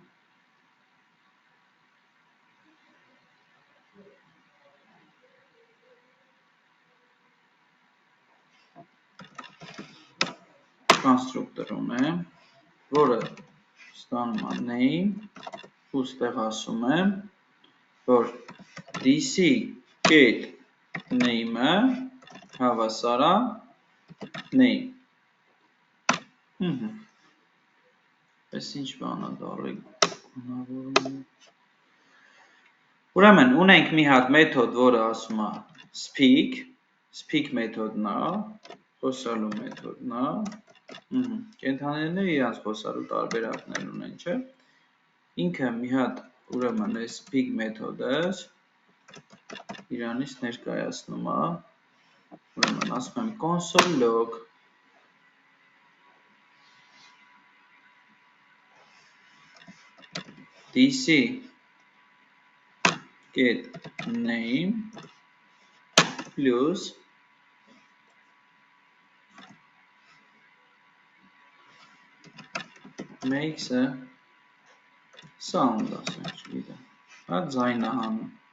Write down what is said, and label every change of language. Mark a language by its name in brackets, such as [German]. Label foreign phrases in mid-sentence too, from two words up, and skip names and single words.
[Armenian] որը ստանում է name ու ստեղ ասում եմ, որ DC [English] get name- [Armenian] ը հավասար է name։ Այս ինչ բան է դառել։ Ուրեմն ունենք մի հատ մեթոդ, որը ասում է speak մեթոդն է, խոսալու մեթոդն է։ Կենդանիները իրանց խոսալու տարբերակներ ունեն, չէ՞։ Ինքը մի հատ ուրեմն այս speak մեթոդը իրանից ներկայացնում է, ուրեմն ասում եմ [English] console log DC get name plus makes a sound, [Armenian] ասենք, չգիտեմ, հա, ձայն է հանում։